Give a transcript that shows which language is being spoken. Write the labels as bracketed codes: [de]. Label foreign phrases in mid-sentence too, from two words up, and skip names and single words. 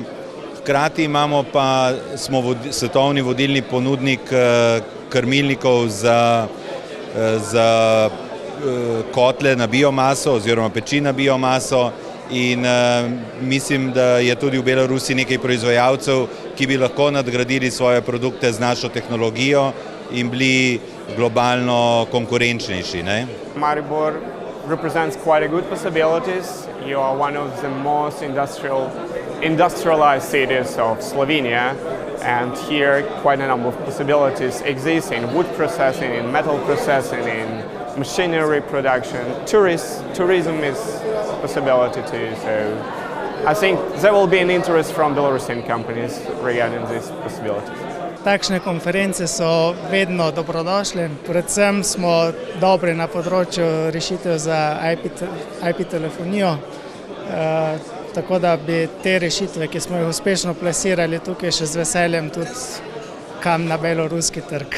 [sl] Hkrati smo svetovni vodilni ponudnik krmilnikov za kotle na biomaso oziroma peči na biomaso in mislim, da je tudi v Belorusiji nekaj proizvajalcev, ki bi lahko nadgradili svoje produkte z našo tehnologijo in bili globalno konkurenčnejši. [en] Maribor represents quite a good possibilities. You are one of the most industrialized cities of Slovenia, and here quite a number of possibilities exist in wood processing, in metal processing, in machinery production. Tourism is a possibility too, so I think there will be an interest from Belarusian companies regarding these possibilities. [sl] Takšne konference so vedno dobrodošle, predvsem smo dobri na področju rešitev za IP telefonijo, tako da bi te rešitve, ki smo jih uspešno plasirali tukaj, še z veseljem tudi kam na beloruski trg.